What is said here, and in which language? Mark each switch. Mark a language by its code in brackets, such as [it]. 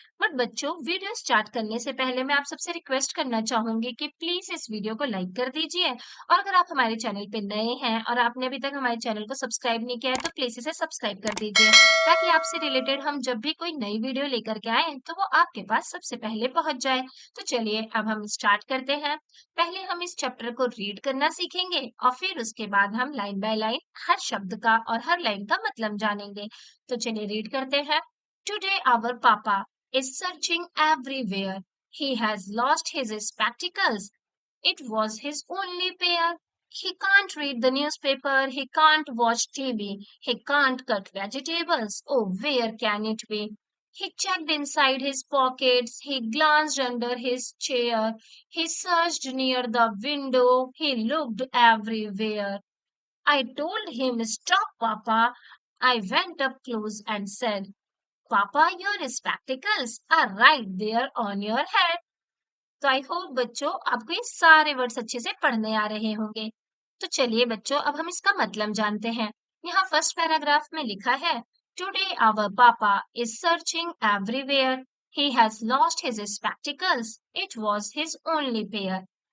[hi] But बच्चों, video start करने से पहले मैं आप सबसे रिक्वेस्ट करना चाहूंगी कि प्लीज इस वीडियो को लाइक कर दीजिए, और अगर आप हमारे चैनल पे नए हैं और आपने अभी तक हमारे चैनल को सब्सक्राइब नहीं किया है तो प्लीज इसे सब्सक्राइब कर दीजिए, ताकि आपसे रिलेटेड हम जब भी कोई नई वीडियो लेकर के आए तो वो आपके पास सबसे पहले पहुंच जाए। तो चलिए अब हम स्टार्ट करते हैं। पहले हम इस चैप्टर को रीड करना सीखेंगे और फिर उसके बाद हम लाइन बाय लाइन हर शब्द का और हर लाइन का मतलब जानेंगे। तो चलिए रीड करते हैं। टुडे आवर पापा [en] is searching everywhere. He has lost his spectacles. It was his only pair. He can't read the newspaper. He can't watch TV. He can't cut vegetables. Oh, where can it be? He checked inside his pockets. He glanced under his chair. He searched near the window. He looked everywhere. I told him, "Stop, Papa." I went up close and said, "Papa, your spectacles are right there on your head." [hi] तो [en] I hope [hi] बच्चों आपको ये सारे words अच्छे से पढ़ने आ रहे होंगे। तो चलिए बच्चों, अब हम इसका मतलब जानते हैं। यहाँ फर्स्ट पैराग्राफ में लिखा है, [en] Today our papa is searching everywhere, he has lost his spectacles, it was his only pair.